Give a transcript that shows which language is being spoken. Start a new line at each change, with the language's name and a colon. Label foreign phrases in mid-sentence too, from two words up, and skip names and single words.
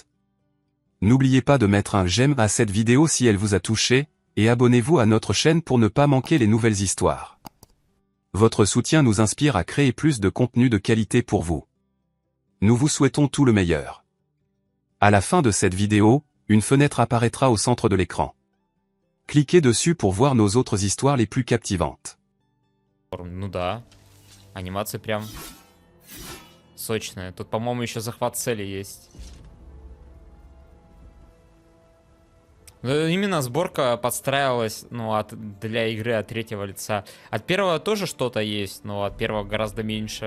French: N'oubliez pas de mettre un j'aime à cette vidéo si elle vous a touché, et abonnez-vous à notre chaîne pour ne pas manquer les nouvelles histoires. Votre soutien nous inspire à créer plus de contenu de qualité pour vous. Nous vous souhaitons tout le meilleur. À la fin de cette vidéo, une fenêtre apparaîtra au centre de l'écran. Cliquez dessus pour voir nos autres histoires les plus captivantes.
Russian: Ну да, анимация прям сочная. Тут, по-моему, еще захват цели есть. Именно сборка подстраивалась, ну, для игры от третьего лица. От первого тоже что-то есть, но от первого гораздо меньше.